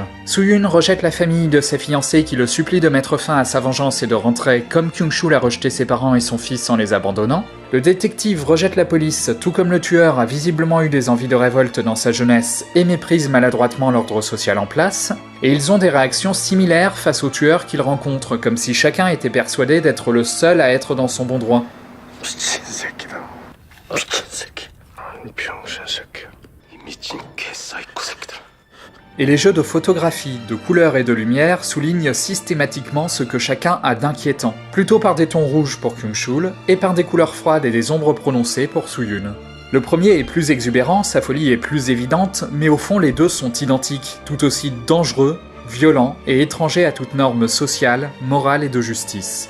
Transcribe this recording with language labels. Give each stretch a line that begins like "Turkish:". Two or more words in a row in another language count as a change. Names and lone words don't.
French: Soo-Yoon rejette la famille de sa fiancée qui le supplie de mettre fin à sa vengeance et de rentrer comme Kyung-chul a rejeté ses parents et son fils en les abandonnant. Le détective rejette la police, tout comme le tueur a visiblement eu des envies de révolte dans sa jeunesse et méprise maladroitement l'ordre social en place. Et ils ont des réactions similaires face au tueur qu'ils rencontrent, comme si chacun était persuadé d'être le seul à être dans son bon droit.
Korean: 미친 새끼다. 미친 새끼. 아니 병신 새끼야. 이 미친 개사이코 새끼들.
French: Et les jeux de photographie, de couleurs et de lumière soulignent systématiquement ce que chacun a d'inquiétant, plutôt par des tons rouges pour Kyung-chul et par des couleurs froides et des ombres prononcées pour Soo-Yoon. Le premier est plus exubérant, sa folie est plus évidente, mais au fond les deux sont identiques, tout aussi dangereux, violents et étrangers à toute norme sociale, morale et de justice.